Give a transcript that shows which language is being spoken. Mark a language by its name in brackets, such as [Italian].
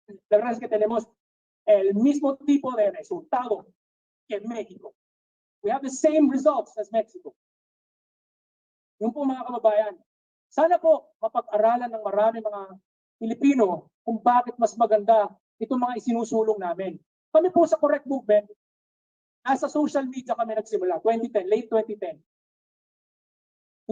[Spanish] La verdad es que tenemos el mismo tipo de resultado que en México. [English] We have the same results as Mexico. [Filipino] Yung po mga kababayan, sana po mapag-aralan ng marami mga Pilipino kung bakit mas maganda itong mga isinusulong namin. Kami po sa Correct Movement, nasa social media kami nagsimula, 2010, late 2010.